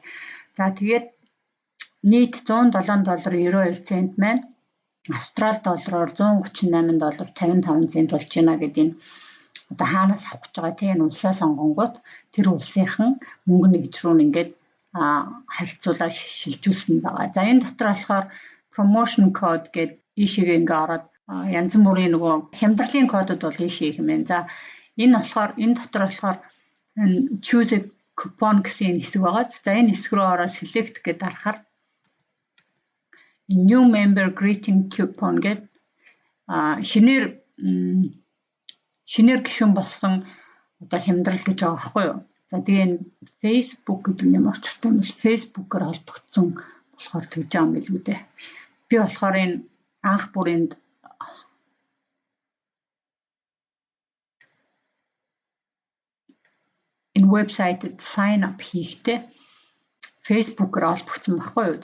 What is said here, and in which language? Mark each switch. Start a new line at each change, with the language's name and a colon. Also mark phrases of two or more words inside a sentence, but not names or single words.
Mongolian: За тэгээд нийт $107.92 маань Австрал доллараар $138.55 болж байна гэдэг энэ одоо хаанаас авах гэж байгаа тийм улсаа сонгонгууд тэр улсынхан мөнгө нэгж рүү ингээд харьцуулаад шилжүүлсэн байгаа. За энэ дотор болохоор
English: promotion code
Mongolian: гэдэг ийшээгээ ингээд ороод янз бүрийн нөгөө хямдралын кодууд бол ийшээ их юм байна. За энэ болохоор энэ дотор болохоор
English: choose a coupon
Mongolian: гэсэн хэсэг байгаа. За энэ хэсэг рүү ороод select гэдэг дарахаар
English: new member greeting coupon
Mongolian: гэдэг шинээр гишүүн болсон одоо хямдрал гэж байгаа байхгүй юу? За тэгээ энэ Facebook гэдэг юм очиртай юм бол Facebook-оор холбогдсон болохоор тэгж байгаа юм билүү дээ. Би болохоор энэ анх бүрээнд энэ вебсайтад
English: sign up
Mongolian: хийхдээ Facebook-оор холбогдсон байхгүй юу?